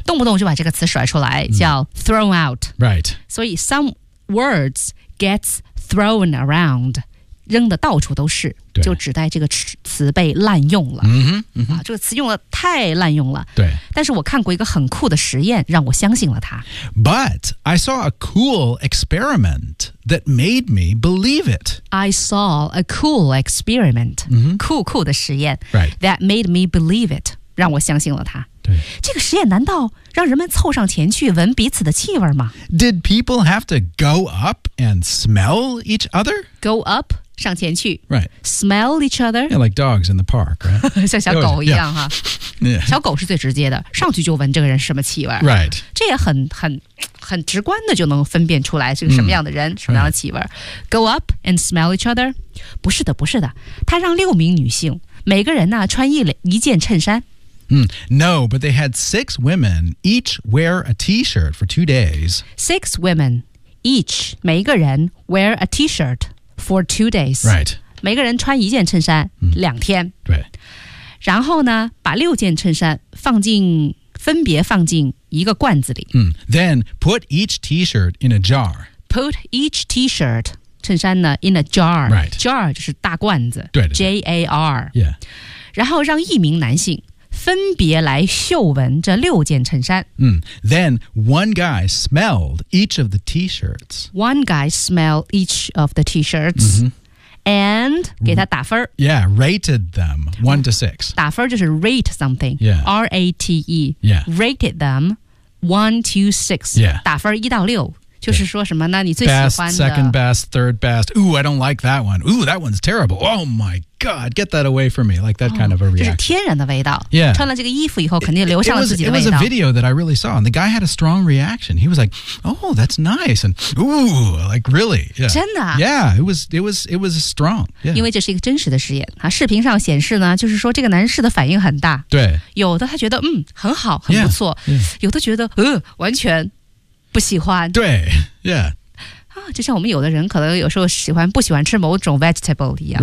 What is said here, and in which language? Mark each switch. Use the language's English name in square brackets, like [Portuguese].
[Chinese] 动不动就把这个词甩出来，叫 [English] thrown out. Right. 所以 some words gets thrown around. [Chinese] 扔的到处都是就指代这个词被滥用了、 mm-hmm, mm-hmm. 啊、这个词用了太滥用了对但是我看过一个很酷的实验让我相信了它 [English] But I saw a cool experiment that made me believe it I saw a cool experiment、 mm-hmm. [Chinese] 酷酷的实验、 [English] right. That made me believe it [Chinese] 让我相信了它对这个实验难道让人们凑上前去闻彼此的气味吗 [English] Did people have to go up and smell each other? Go up? [Chinese] 上前去 [English] right. Smell each other Yeah, like dogs in the park、right? [Chinese] 像小狗一样、 [English] yeah. [Chinese] 哈小狗是最直接的上去就闻这个人什么气味 [English] Right [Chinese] 这也很直观的就能分辨出来是个什么样的人、mm. 什么样的气味、right. [English] Go up and smell each other [Chinese] 不是的不是的他让六名女性每个人呢、啊、穿一件衬衫、 mm. [English] No, but they had six women Each wear a t-shirt for 2 days Six women Each [Chinese] 每一个人 [English] wear a t-shirt For 2 days. Right. [Chinese] 每个人穿一件衬衫、嗯、两天。对。然后呢把六件衬衫分别放进一个罐子里。 [English] 嗯。Then put each t-shirt in a jar. Put each t-shirt, [Chinese] 衬衫呢 [English] in a jar. Right. [Chinese] Jar 就是大罐子。对, 对, 对。 [English] J-A-R. Yeah. [Chinese] 然后让一名男性分别来嗅闻这六件衬衫。嗯。 [English] Then one guy smelled each of the t-shirts. One guy smelled each of the t-shirts.、 Mm-hmm. [Chinese] And 给他打分。 [English] Yeah, rated them 1 to 6. [Chinese] 打分就是 [English] rate something. Yeah. R-A-T-E. Yeah. Rated them 1 to 6. Yeah. [Chinese] 打分1到6。就是说什么呢你最喜欢的 [English] Best, second best, third best Ooh, I don't like that one Ooh, that one's terrible Oh my god, get that away from me Like that、oh, kind of a reaction [Chinese] 就是天然的味道 [English] Yeah [Chinese] 穿了这个衣服以后肯定留下了自己的味道 [English] it was a video that I really saw And the guy had a strong reaction He was like, oh, that's nice And ooh, like really、yeah. [Chinese] 真的 [English] Yeah, it was strong、yeah. [Chinese] 因为这是一个真实的实验、啊、视频上显示呢就是说这个男士的反应很大对有的他觉得嗯很好很不错 [English] yeah, yeah. [Chinese] 有的觉得完全不喜欢对 yeah、啊、就像我们有的人可能有时候喜欢不喜欢吃某种 vegetable 一样